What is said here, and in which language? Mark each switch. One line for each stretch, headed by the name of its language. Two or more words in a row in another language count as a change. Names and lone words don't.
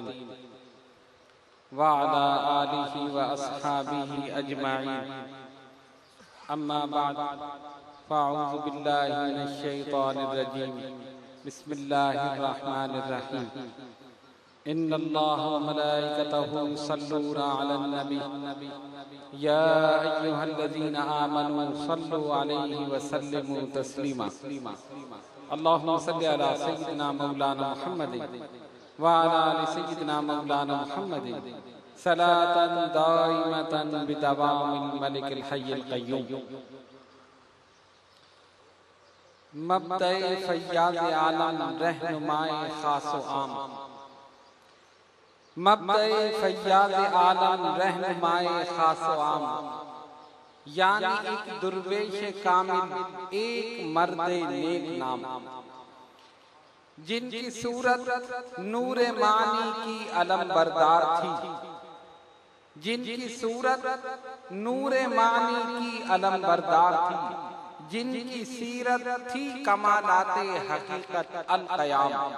Arabic: و على آله و أصحابه أجمعين أما بعد فأعوذ بالله من الشيطان الرجيم بسم الله الرحمن الرحيم إن الله و ملائكته يصلون على النبي يا أيها الذين آمنوا صلوا عليه و سلموا تسليما اللهم صل على سيدنا مولانا محمد و على آل سيدنا مولانا محمد صلاة دائمة بدوام الملك الحي القيوم.
Urdu: مبدأ فیاض عالم رہنمائے خاص و عام. مبدأ فیاض عالم رہنمائے خاص و عام، یعنی ایک درویش کامل ایک مرد نیک نام، جن کی صورت نور معانی کی علم بردار تھی، جن کی صورت نور معانی کی علم بردار تھی، جن کی سیرت تھی کمالات حقیقت القیام.